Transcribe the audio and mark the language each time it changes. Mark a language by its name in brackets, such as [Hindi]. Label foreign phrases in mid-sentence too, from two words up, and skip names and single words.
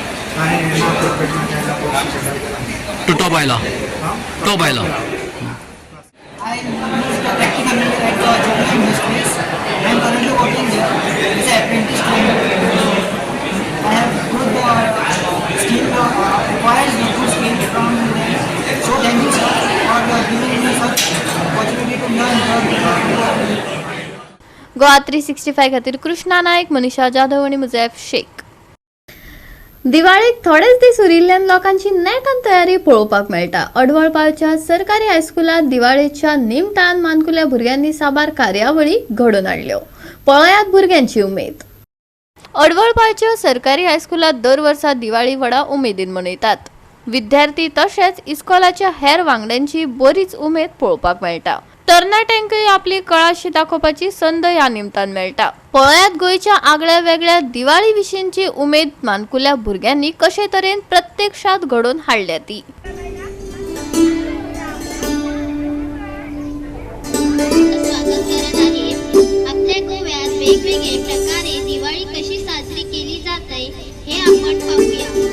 [Konkani] आणि तो टॉप आयला [English] I use the practical method at the Jupiter Industries. I am currently working here as an apprentice trainer. I have good skill, acquired good skills from them. So thank you sir for giving me such opportunity to learn. [Konkani] गोवा 365 खातीर कृष्णा नायक, मनीषा जाधव आणि मुजैफ शेख. दिवाळीक थोडेच दीस उरिल्ल्यान लोकांची नेटान तयारी पळोवपाक मेळटा. अडवळपाच्या सरकारी हायस्कुलात दिवाळेच्या निमतान मानकुल्या भुरग्यांनी साबार कार्यावळी घडोवन हाडल्यो. पळयात भुरग्यांची उमेद. अडवळपाच्या सरकारी हायस्कुलात दर वर्सा दिवाळी व्हडा उमेदीन मनयतात. विद्यार्थी तशेंच इस्कॉलाच्या हेर वांगड्यांची बरीच उमेद पळोवपाक मेळटा. तरणाट्यांकय आपली कळाशी दाखोवपाची संद ह्या निमतान मेळटा. पळयात गोंयच्या आगळ्या वेगळ्या दिवाळी विशींची उमेद मानकुल्या भुरग्यांनी कशे तरेन प्रत्यक्षात घडोवन हाडल्या ती. [Marathi] आपल्या गोव्यात वेगवेगळे प्रकारे दिवाळी कशी साजरी केली जाते हे आपण पाहूया.